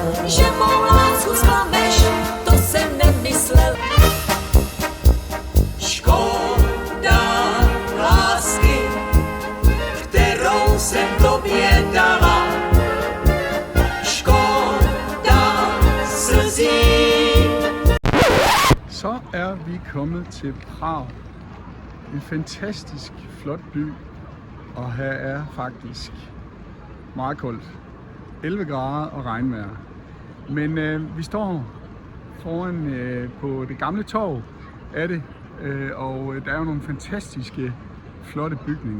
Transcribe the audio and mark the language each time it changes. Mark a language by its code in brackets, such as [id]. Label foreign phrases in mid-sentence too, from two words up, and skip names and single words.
[cs] že mou lásku zklameš, to jsem nemyslel. Škoda lásky, kterou jsem tobě dala. Škoda slzí. [da] Så er vi kommet til Prag. En fantastisk flot by, og her er faktisk meget koldt. 11 grader og regnvejr. Men vi står foran på det gamle torv af det, og der er jo nogle fantastiske flotte bygninger.